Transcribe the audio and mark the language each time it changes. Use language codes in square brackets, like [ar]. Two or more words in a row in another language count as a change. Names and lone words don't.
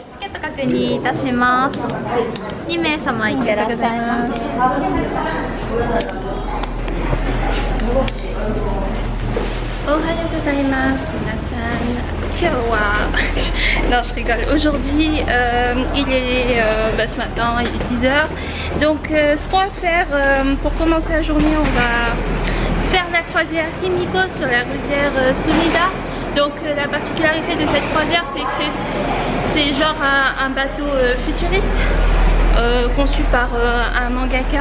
[ja] ト確認いたします。2名様いってらっしゃいます。おはようございます。皆さん、今日は [fr] non, je rigole. Aujourd'hui, il est ce matin, il est 10 h. Donc, ce qu'on va faire pour commencer la journée, on va faire la croisière Himiko sur la rivière Sumida. Donc, la particularité de cette croisière, c'est que c'est genre un bateau futuriste conçu par un mangaka.